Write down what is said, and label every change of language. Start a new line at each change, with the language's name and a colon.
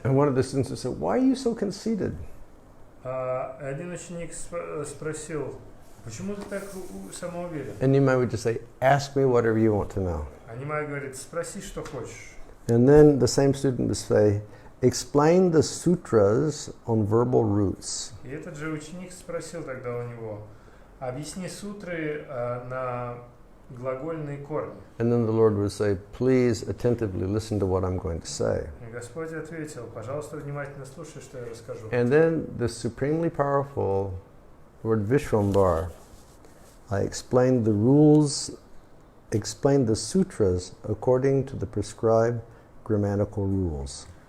English: And one of the students said, "Why are you so conceited?"
Russian: Один ученик спросил, почему ты так самоуверен?
English: And Nimai would just say, "Ask me whatever you want to know."
Russian: А Нимай говорит, спроси, что хочешь.
English: And then the same student would say, "Explain the sutras on verbal roots."
Russian: И этот же ученик спросил тогда у него, объясни сутры на глагольные корни.
English: And then the Lord would say, "Please attentively listen to what I'm going to say."
Russian: И Господь ответил, пожалуйста, внимательно слушай, что я расскажу.
English: And then the supremely powerful Lord Vishwambar explained the rules, explained the sutras according to the prescribed grammatical rules.